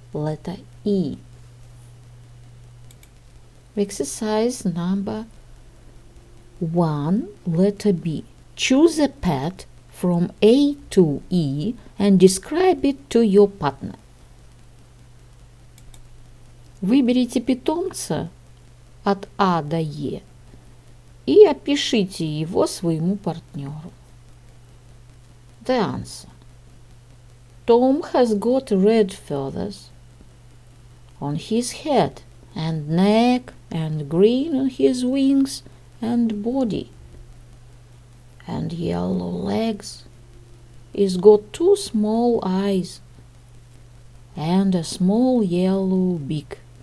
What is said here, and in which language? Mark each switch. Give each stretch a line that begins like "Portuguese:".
English: Letter E. Exercise number 1, letter B. Choose a pet from A to E and describe it to your partner.
Russian: Выберите питомца от А до Е и опишите его своему партнеру.
English: The answer. Tom has got red feathers on his head and neck and green on his wings and body and yellow legs. He's got 2 small eyes and a small yellow beak.